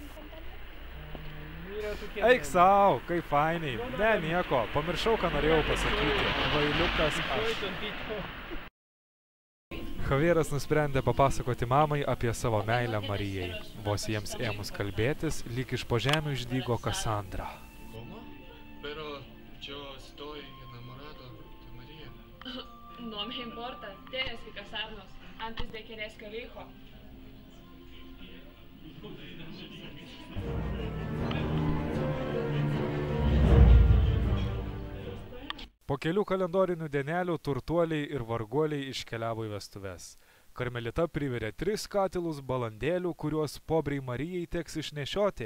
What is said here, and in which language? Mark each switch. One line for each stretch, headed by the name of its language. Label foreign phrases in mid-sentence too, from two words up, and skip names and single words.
Lithuanian: Eik sau, kaip fainiai. Ne, nieko, pamiršau, ką norėjau pasakyti. Vailiukas aš. Javieras nusprendė papasakoti mamai apie savo meilę Marijai. Vos jiems ėmus kalbėtis, lyg iš po žemių išdygo Kasandra.
Spanish: No me importa, tienes que casarnos antes de que nazca el hijo.
Lithuanian: Po kelių kalendorinių dienelių turtuoliai ir varguoliai iškeliavo į vestuves. Karmelita privirė 3 katilus balandėlių, kuriuos pobrei Marijai teks išnešioti.